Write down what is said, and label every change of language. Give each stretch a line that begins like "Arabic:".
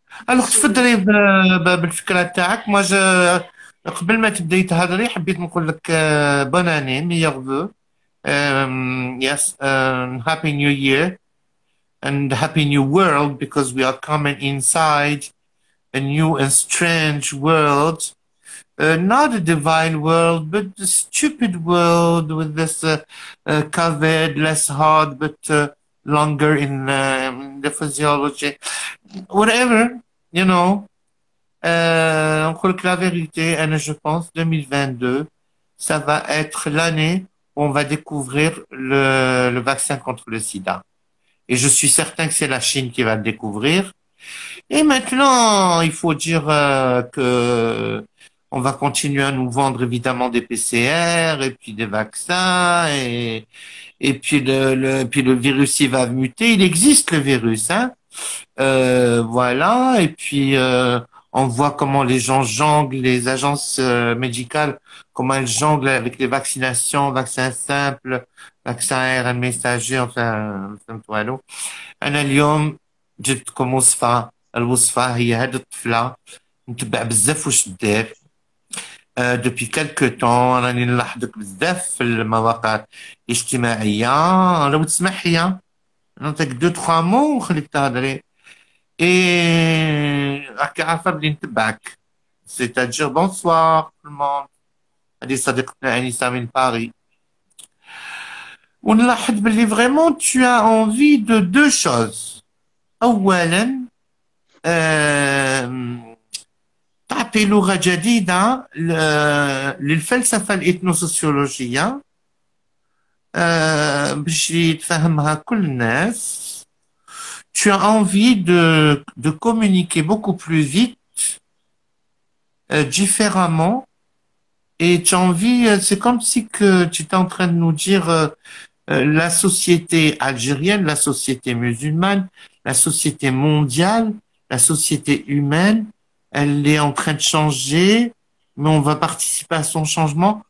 Arabic: الوغ تفضلي بالفكرة تاعك. ما قبل ما تبداي تهضري حبيت نقول لك
French: بون اني، ميور فو.
English: Yes, happy new year and happy new world, because we are coming inside a new and strange world. Not a divine world, but a stupid world with this COVID, less hard, but longer in the physiology. Whatever, you know.
French: Encore que la vérité, et je pense 2022, ça va être l'année où on va découvrir le vaccin contre le sida. Et je suis certain que c'est la Chine qui va le découvrir. Et maintenant, il faut dire que on va continuer à nous vendre évidemment des PCR et puis des vaccins et puis le virus il va muter. Il existe le virus, hein. Voilà. Et puis on voit comment les gens jonglent, les agences médicales, comment elles jonglent avec les vaccinations, vaccins simples, vaccins ARN messager, enfin
Arabic: أنا اليوم جبتكم وصفة. الوصفة هي هاد الطفلة نتبع بزاف واش دير.
French: دوبي كالكو طون
Arabic: راني نلاحظك بزاف في المواقع الاجتماعية. لو تسمح لي نعطيك
French: دو تخوا مو
Arabic: ونخليك تهضري. اي راكي عارفة بلي نتبعك.
French: سيتادير بونسوار tout le monde.
Arabic: هذه صديقتنا أنيسة من باريس. ونلاحظ بلي
French: فريمون tu as envie de deux choses.
Arabic: أولا آم، تعطي لغة جديدة للفلسفة الإثنوسوسيولوجية باش يتفهمها كل الناس.
French: Tu as envie de communiquer beaucoup plus vite, différemment, et tu as envie, c'est comme si que tu étais en train de nous dire la société algérienne, la société musulmane, la société mondiale, la société humaine, elle est en train de changer, mais on va participer à son changement.